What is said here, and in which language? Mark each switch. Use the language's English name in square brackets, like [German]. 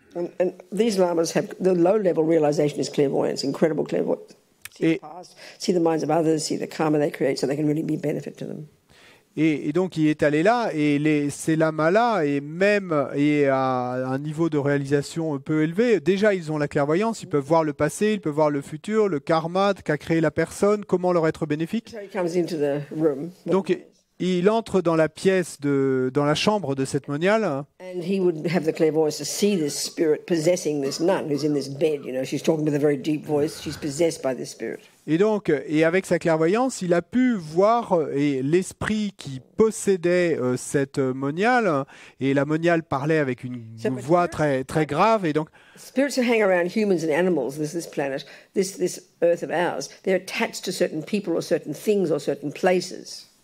[English] And these lamas have the low-level realization is clairvoyance, incredible clairvoyance. See the past, see the minds of others, see the karma they create, so they can really be benefit to them. [French] Et donc il est allé là, et ces lamas-là, et à un niveau de réalisation un peu élevé, déjà ils ont la clairvoyance, ils peuvent voir le passé, ils peuvent voir le futur, le karma qu'a créé la personne, comment leur être bénéfique. [English] So he comes into the room. [French] Donc il entre dans la pièce, dans la chambre de cette moniale. [English] And he would have the clairvoyance to see this spirit possessing this nun who's in this bed. You know, she's talking with a very deep voice. She's possessed by this spirit. [French] Et donc, avec sa clairvoyance, il a pu voir l'esprit qui possédait cette moniale. Et la moniale parlait avec une voix très, très grave. Et donc, [English] spirits who hang around humans and animals, this planet, this earth of ours, they're attached to certain people or certain things or certain places.